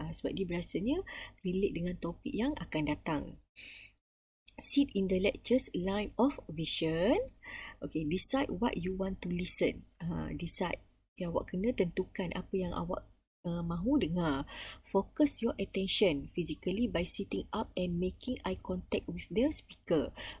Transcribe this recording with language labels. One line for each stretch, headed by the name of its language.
Malay: Sebab dia biasanya relate dengan topik yang akan datang.
English: Sit in the lecture's line of vision. Okay, decide what you want to listen. Decide.
Malay: Okay, awak kena tentukan apa yang awak mahu dengar.
English: Focus your attention physically by sitting up and making eye contact with the speaker.